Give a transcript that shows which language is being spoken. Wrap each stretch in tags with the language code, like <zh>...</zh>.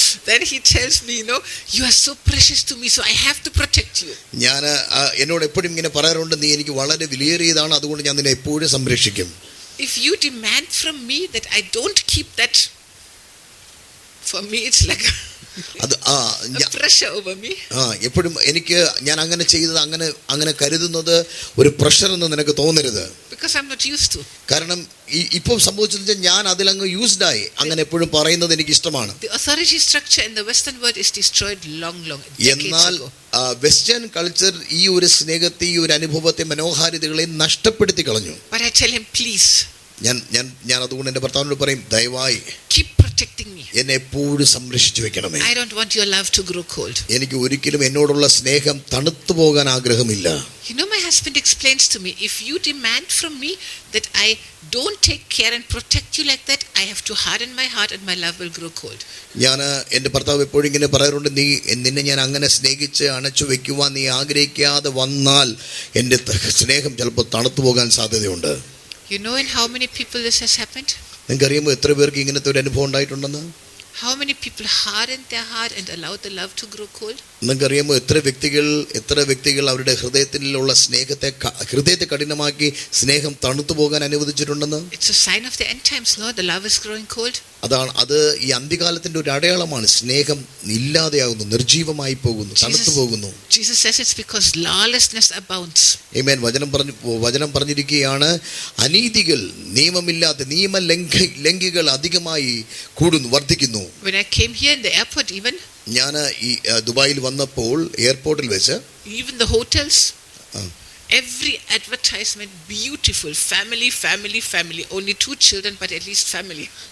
<en>Then he tells me, you know, you are so precious to me, so I have to protect you.</en> <ml>ഞാൻ എന്നോട് എപ്പോഴും ഇങ്ങനെ പറയാറുണ്ട്, നീ എനിക്ക് വളരെ വിലയേറിയതാണ്, അതുകൊണ്ട് ഞാൻ നിന്നെ എപ്പോഴും സംരക്ഷിക്കും.</ml> <en>If you demand from me that I don't keep that, for me it's like</en> <ml>അത്</ml> <en>a pressure over me.</en> <ml>എപ്പോഴും എനിക്ക് ഞാൻ അങ്ങനെ ചെയ്തത് അങ്ങനെ കരുതുന്നത് ഒരു പ്രഷർ എന്ന് നിനക്ക് തോന്നരുത്.</ml> <en>Because I'm not used to.</en> <ml>കാരണം ഇപ്പോൾ സംഭവിച്ചത് ഞാൻ അതിലങ്ങ് യൂസ്ഡ് ആയി. അങ്ങനെ എപ്പോഴും പറയുന്നത് എനിക്ക് ഇഷ്ടമാണ്.</ml> <en>The authority structure in the Western world is destroyed long</en> <ml>എന്നാൽ വെസ്റ്റേൺ കൾച്ചർ ഈ ഒരു സ്നേഹത്തെ, ഈ ഒരു അനുഭവത്തെ, മനോഹാരിതകളെ നഷ്ടപ്പെടുത്തി കളഞ്ഞു.</ml> <en>But I tell him, please.</en> <ml>ഞാൻ അതുകൊണ്ട് എൻ്റെ ഭർത്താവിനോട് പറയും, ദയവായി</ml> <en>keep protecting me.</en> <ml>എന്നെ എപ്പോഴും സംരക്ഷിച്ചു വെക്കണമേ.</ml> <en>I don't want your love to grow cold.</en> <ml>എനിക്ക് ഒരിക്കലും എന്നോടുള്ള സ്നേഹം തണുത്തു പോകാൻ ആഗ്രഹമില്ല.</ml> <en>You know, my husband explains to me, if you demand from me that I don't take care and protect you like that, I have to harden my heart and my love will grow cold.</en> <ml>ഞാൻ എൻ്റെ ഭർത്താവ് എപ്പോഴും ഇങ്ങനെ പറയാറുണ്ട്, നിന്നെ ഞാൻ അങ്ങനെ സ്നേഹിച്ച് അണച്ചു വെക്കുവാൻ നീ ആഗ്രഹിക്കാതെ വന്നാൽ എൻ്റെ സ്നേഹം ചിലപ്പോൾ തണുത്തു പോകാൻ സാധ്യതയുണ്ട്.</ml> <en>You know in how many people this has happened?</en> <ml>നിങ്ങൾക്കറിയുമ്പോൾ എത്ര പേർക്ക് ഇങ്ങനത്തെ ഒരു അനുഭവം ഉണ്ടായിട്ടുണ്ടെന്ന്?</ml> <en>How many people hardened their heart and allowed the love to grow cold?</en> <ml>നിങ്ങൾക്കറിയുമ്പോൾ എത്ര വ്യക്തികൾ അവരുടെ ഹൃദയത്തെ കഠിനമാക്കി സ്നേഹം തണുത്തു പോകാൻ അനുവദിച്ചിട്ടുണ്ടെന്ന്?</ml> <en>It's a sign of the end times, no? The love is growing cold.</en> <ml>അത് ഈ അന്ത്യകാലത്തിന്റെ ഒരു അടയാളമാണ്. സ്നേഹം ഇല്ലാതെയാകുന്നു, നിർജീവമായി പോകുന്നു, തണുത്തു പോകുന്നു.</ml> <en>Jesus says it's because lawlessness abounds.</en> <ml>ആമേൻ. വചനം പറഞ്ഞിരിക്കുകയാണ്, അനീതികൾ, നിയമലംഘികൾ അധികമായി കൂടുന്നു, വർദ്ധിക്കുന്നു.</ml> <en>When I came here in the airport, even</en> <ml>ഞാൻ ഈ ദുബായിൽ വന്നപ്പോൾ എയർപോർട്ടിൽ വെച്ച്,</ml> <en>even the hotels, every advertisement, beautiful family, only 2 children but at least family.</en>